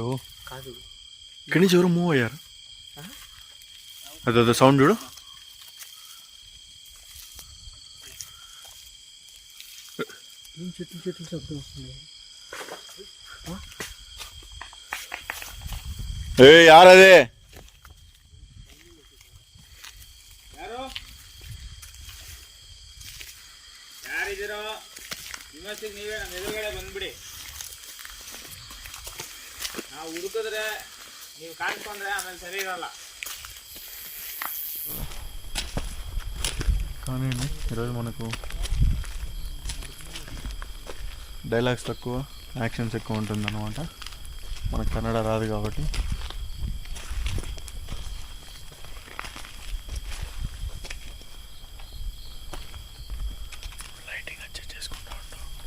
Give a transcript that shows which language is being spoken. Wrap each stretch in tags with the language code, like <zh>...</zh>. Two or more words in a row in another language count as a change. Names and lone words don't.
<te>ఇక్కడి నుంచి ఎవరో మూవ్ అయ్యారు. అదే సౌండ్ చూడు. చెట్లు శబ్దం వస్తుంది.</te> <kn>యారదే ಎದುರುಗಡೆ ಬಂದ್ಬಿಡಿ. ನಾವು ಹುಡುಕಿದ್ರೆ ನೀವು ಕಾಣಿಸ್ಕೊಂಡ್ರೆ ಆಮೇಲೆ ಸರಿ ಇರಲ್ಲ.</kn> <te>కానీ ఈరోజు మనకు డైలాగ్స్ తక్కువ, యాక్షన్స్ ఎక్కువ ఉంటుంది అన్నమాట. మనకు కన్నడ రాదు కాబట్టి. లైటింగ్ అడ్జస్ట్ చేసుకుంటా ఉంటాం.</te>